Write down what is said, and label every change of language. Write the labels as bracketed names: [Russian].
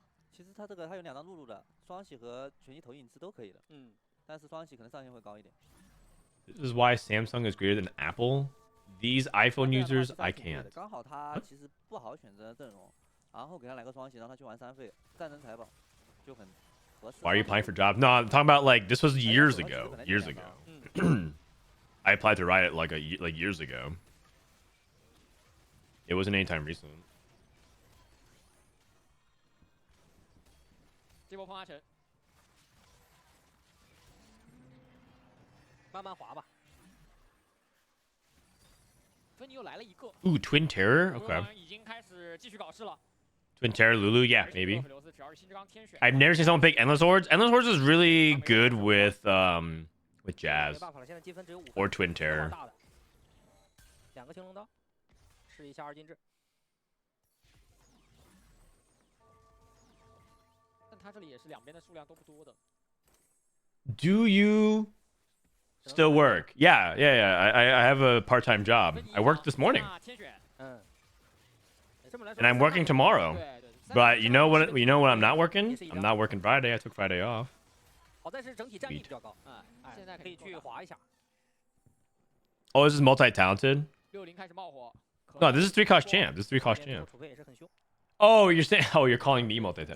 [Chinese] 其实它这个它有2张露露的，双喜和全息投影是都可以的。但是双喜可能上限会高一点。 [English] This is why Samsung is greater than Apple. These iPhone users, I can't. [Chinese] 刚好他其实不好选择阵容，然后给他来个双喜，让他去玩3费，战争财宝就很合适。 [English] Why are you applying for jobs? No, I'm talking about like this was years ago. Years ago. I applied to Riot like years ago. It wasn't anytime recent. [Chinese] 这波碰阿成，慢慢滑吧。芬妮又来了一个。 [English] Ooh, Twin Terror. Okay. [Chinese] 已经开始继续搞事了。 [English] Twin Terror, Lulu, yeah, maybe. I've never seen someone pick Endless Hordes. Endless Hordes is really good with Jazz or Twin Terror. [Chinese] 2个青龙刀，试一下2进制。但他这里也是两边的数量都不多的。 [English] Do you still work? Yeah. I have a part-time job. I worked this morning. And I'm working tomorrow. But you know what I'm not working? I'm not working Friday. I took Friday off. [Chinese] 好在是整体占比比较高，现在可以去滑一下。 [English] Oh, this is multi-talented? [Chinese] 60开始冒火。 [English] No, this is 3-cost champ. This is 3-cost champ. Oh, you're saying? Oh, you're calling me multi-talented.